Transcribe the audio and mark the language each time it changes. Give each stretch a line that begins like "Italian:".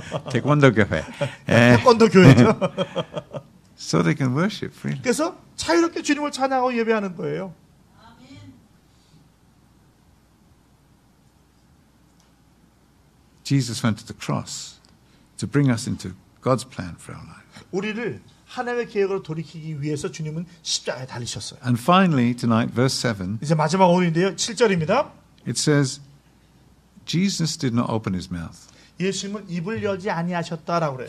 Korean: taekwondo 교회. 태권도 교회죠.
English: So they can worship freely.
Korean: 그래서 자유롭게 주님을 찬양하고 예배하는 거예요.
English: Jesus went to the cross to bring us into God's plan for our life.
Korean: 우리를 하나님의 계획으로 돌이키기 위해서 주님은 십자가에 달리셨어요.
English: And finally, tonight, verse 7,
Korean: 이제 마지막 오늘인데요. 7절입니다.
English: it says, Jesus did not open his mouth.
Korean: 예수님은 입을 열지 아니하셨다라고 그래요.